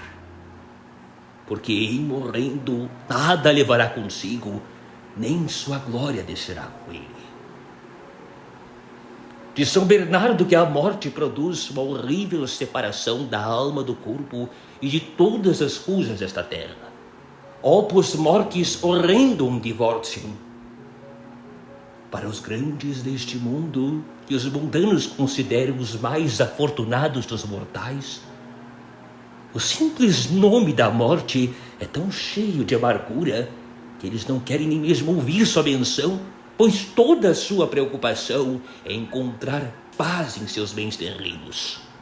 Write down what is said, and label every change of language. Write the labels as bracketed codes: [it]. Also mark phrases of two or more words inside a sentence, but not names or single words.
[pt] Porque em morrendo nada levará consigo, nem sua glória descerá com ele. De São Bernardo que a morte produz uma horrível separação da alma do corpo e de todas as coisas desta terra. [la] Opus mortis horrendum divortium. [pt] Para os grandes deste mundo, que os mundanos consideram os mais afortunados dos mortais, o simples nome da morte é tão cheio de amargura que eles não querem nem mesmo ouvir sua menção, pois toda a sua preocupação é encontrar paz em seus bens terrenos.